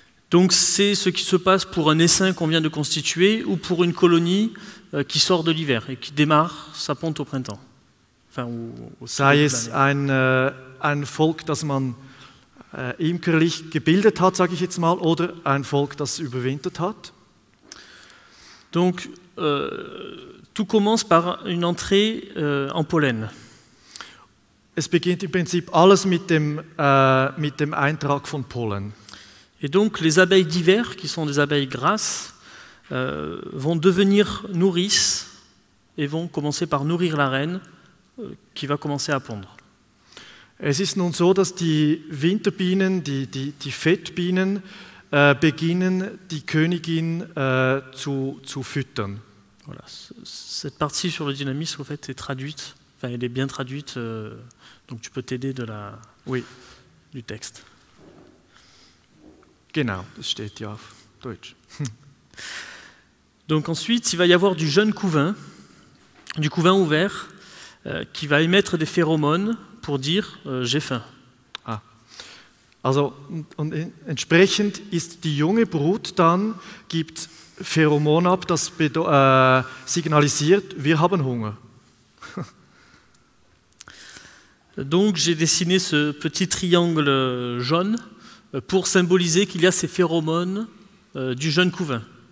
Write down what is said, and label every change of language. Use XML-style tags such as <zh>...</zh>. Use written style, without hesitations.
<fr>Donc c'est ce qui se passe pour un essaim qu'on vient de constituer ou pour une colonie qui sort de l'hiver et qui démarre sa ponte au printemps. Enfin,</fr> <de>sei es ein Volk, das man imkerlich gebildet hat, sage ich jetzt mal, oder ein Volk, das überwintert hat.</de> <fr>Donc tout commence par une entrée en pollen.</fr> <de>Es beginnt im Prinzip alles mit dem Eintrag von Pollen.</de> <fr>Et donc les abeilles d'hiver, qui sont des abeilles grasses, vont devenir nourrices et vont commencer par nourrir la reine qui va commencer à pondre.</fr> <de>Es ist nun so, dass die Winterbienen, die Fettbienen, beginnen, die Königin zu füttern.</de> <fr>Voilà. Cette partie sur le dynamisme, en fait, est traduite. Enfin, elle est bien traduite, donc tu peux t'aider du texte.</fr> <de>Genau, das steht ja auf Deutsch.</de> <fr>Donc ensuite, il va y avoir du jeune couvain ouvert, qui va émettre des phéromones pour dire j'ai faim.</fr> <de>Also und entsprechend ist die junge Brut dann, gibt Pheromon ab, das signalisiert, wir haben Hunger.</de> <fr>Donc j'ai dessiné ce petit triangle jaune pour symboliser qu'il y a ces phéromones du jeune couvain.</fr>